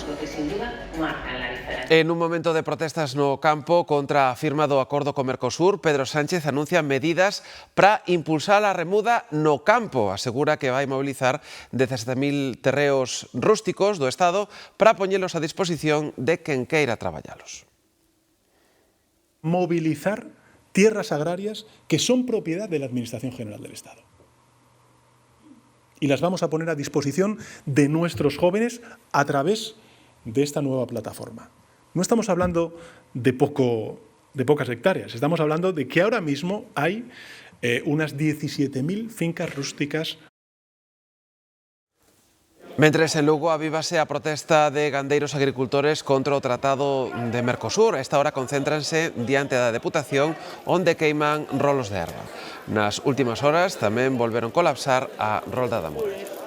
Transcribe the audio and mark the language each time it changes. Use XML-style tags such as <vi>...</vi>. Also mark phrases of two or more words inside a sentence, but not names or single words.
<gl>En un momento de protestas no campo contra a firma do acordo co Mercosur, Pedro Sánchez anuncia medidas para impulsar a remuda no campo. Asegura que vai mobilizar 17.000 terreos rústicos do Estado para poñelos a disposición de quen queira traballalos.</gl> <es>Movilizar tierras agrarias que son propiedad de la Administración General del Estado. Y las vamos a poner a disposición de nuestros jóvenes a través de esta nueva plataforma. No estamos hablando de pocas hectáreas, estamos hablando de que ahora mismo hay unas 17.000 fincas rústicas.</es> <gl>Mentres en Lugo avívase a protesta de gandeiros agricultores contra o Tratado de Mercosur. A esta hora concéntranse diante da Deputación onde queiman rolos de erva. Nas últimas horas tamén volveron colapsar a Rolda da Mora.</gl>